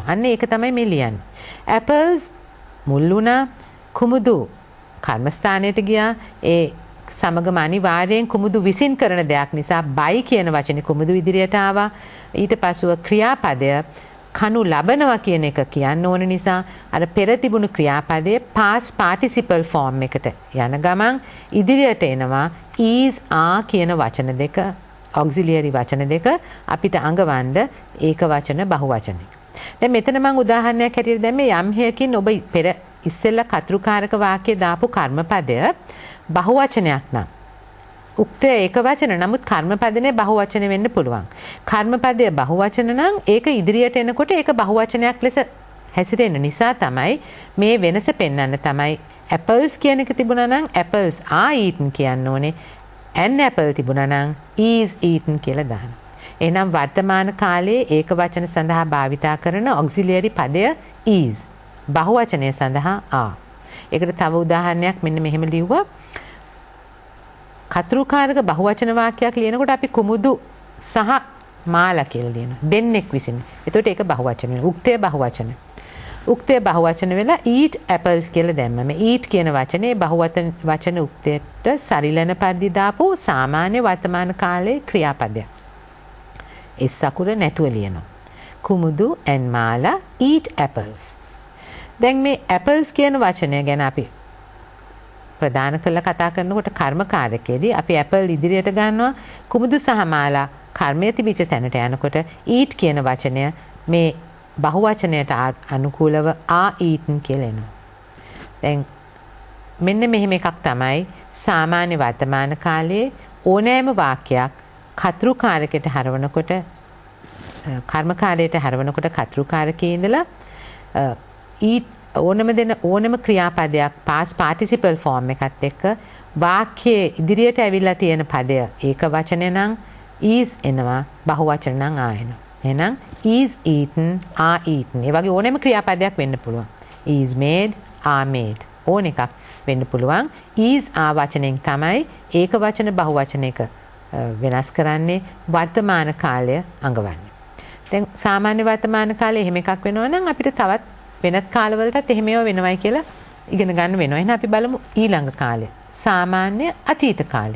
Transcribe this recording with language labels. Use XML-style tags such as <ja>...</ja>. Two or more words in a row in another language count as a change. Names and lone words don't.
<si>අන්න ඒක තමයි මේ ලියන්නේ. apples මුල් වුණා, Kumudu කර්මස්ථානයට ගියා. ඒ සමගම අනිවාර්යෙන් Kumudu විසින් කරන දෙයක් නිසා by කියන වචනේ Kumudu ඉදිරියට ආවා. ඊට පස්ව ක්‍රියාපදය කනු ලබනවා කියන එක කියන්න ඕන නිසා අර පෙර තිබුණු ක්‍රියාපදයේ</si> <en>past participle form</en> <si>එකට යන ගමන් ඉදිරියට එනවා</si> <en>is are</en> <si>කියන වචන දෙක auxiliary වචන දෙක අපිට අඟවන්න ඒක වචන බහුවචන. දැන් මෙතන මම උදාහරණයක් හැටියට දැම්මේ යම් හේකින් ඔබ පෙර ඉස්සෙල්ලා කර්තෘකාරක වාක්‍යය දාපු කර්මපදය බහුවචනයක් නම් උක්ත ඒක වචන නමුත් කර්මපදනේ බහුවචන වෙන්න පුළුවන්. කර්මපදය බහුවචන නම් ඒක ඉදිරියට එනකොට ඒක බහුවචනයක් ලෙස හැසිරෙන නිසා තමයි මේ වෙනස පෙන්වන්න තමයි apples කියන එක තිබුණා නම්</si> <en>apples are eaten</en> <si>කියන්න ඕනේ.</si> <en>an apple</en> <si>තිබුණා නම්</si> <en>is eaten</en> <si>කියලා දාන්න. එහෙනම් වර්තමාන කාලයේ ඒක වචන සඳහා භාවිතා කරන auxiliary පදය is. බහුවචනය සඳහා are. ඒකට තව උදාහරණයක් මෙන්න මෙහෙම ලිව්වා. කර්තෘකාරක බහුවචන වාක්‍යයක් ලියනකොට අපි Kumudu සහ මාලා කියලා ලියනවා. දෙන්නෙක් විසින්. එතකොට ඒක බහුවචන වෙනවා. උක්තය බහුවචන. උක්තය බහුවචන වෙලා</si> <en>eat apples</en> <si>කියලා දැම්මම eat කියන වචනේ බහුවචන උක්තයට සරිලන පරිදි දාපු සාමාන්‍ය වර්තමාන කාලයේ ක්‍රියාපදයක්. ඒ සකුර නැතුව ලියනවා.</si> <en>Kumudu and Mala eat apples.</en> <si>දැන් මේ apples කියන වචනය ගැන අපි ප්‍රධාන කළ කතා කරනකොට කර්මකාරකයේදී අපි ඇපල් ඉදිරියට ගන්නවා. Kumudu සහ මාලා කර්මයේ තිබිච්ච තැනට යනකොට eat කියන වචනය මේ බහුවචනයට අනුකූලව</si> <en>are eaten</en> <si>කියලා එනවා. දැන් මෙන්න මෙහෙම එකක් තමයි සාමාන්‍ය වර්තමාන කාලයේ ඕනෑම වාක්‍යයක් කර්තෘකාරකයට හරවනකොට කර්මකාරයට හරවනකොට කර්තෘකාරකයේ ඉඳලා eat ඕනම ක්‍රියාපදයක්</si> <en>past participle form</en> <si>එකත් එක්ක වාක්‍යයේ ඉදිරියට ඇවිල්ලා තියෙන පදය ඒක වචන නම් is එනවා බහුවචන නම් are එනවා.</si> <en>එහෙනම් is eaten are eaten.</en> <si>ඒ වගේ ඕනම ක්‍රියාපදයක් වෙන්න පුළුවන්.</si> <en>is made are made.</en> <si>ඕන එකක් වෙන්න පුළුවන්.</si> <en>is are</en> <si>වචනෙන් තමයි ඒක වචන බහුවචන එක වෙනස් කරන්නේ වර්තමාන කාලය අඟවන්නේ. දැන් සාමාන්‍ය වර්තමාන කාලේ එහෙම එකක් වෙනවා නම් අපිට තවත් වෙනත් කාලවලටත් එහෙම ඒවා වෙනවයි කියලා ඉගෙන ගන්න වෙනවා. එහෙනම් අපි බලමු ඊළඟ කාලය. සාමාන්‍ය අතීත කාලේ.</si>